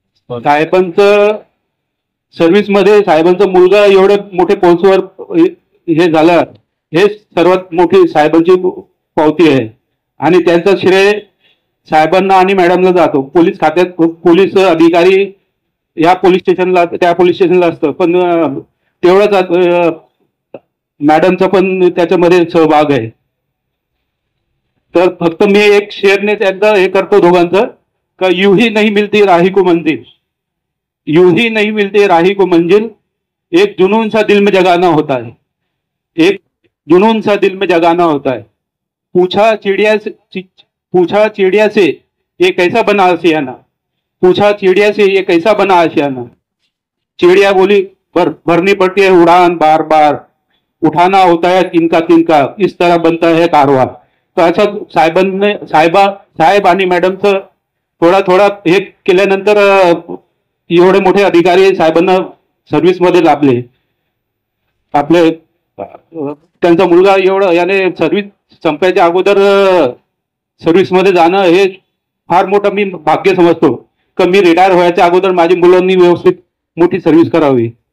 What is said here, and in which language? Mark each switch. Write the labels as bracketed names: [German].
[Marathi] साहेबांचं सर्व्हिसमध्ये साहेबांचा मुलगा एवढे मोठे पोस्टवर हे झालं, हे सर्वात मोठी साहेबांची पावती आहे आणि त्यांचं श्रेय साहेबांना आणि मॅडमला जातो. पोलीस खात्यात पोलीस अधिकारी या पोलीस स्टेशनला त्या पोलीस स्टेशनला असतं, पण तेवढंच मॅडमचा पण त्याच्यामध्ये सहभाग आहे. तर फक्त मी एक शेअरने त्यांचा हे करतो दोघांचं, [Hindi] का यूं ही नहीं मिलती राही को मंजिल, यूं ही नहीं मिलती राही को मंजिल, एक जुनून सा दिल में जगाना होता है, एक जुनून सा दिल में जगाना होता है. पूछा चिड़िया से ये कैसा बना आशियाना, पूछा चिड़िया से ये कैसा बना आशियाना. चिड़िया बोली भरनी पड़ती है उड़ान, बार बार उठाना होता है तिनका तिनका, इस तरह बनता है कारवा. [Marathi] तर अशा साहेब आणि मॅडमचं थोडा हे केल्यानंतर एवढे मोठे अधिकारी साहेबांना सर्व्हिसमध्ये लाभले. आपले त्यांचा मुलगा एवढं याने सर्व्हिस संपायच्या अगोदर सर्व्हिसमध्ये जाणं हे फार मोठं मी भाग्य समजतो, की मी रिटायर व्हायच्या अगोदर माझी मुलांनी व्यवस्थित मोठी सर्व्हिस करावी.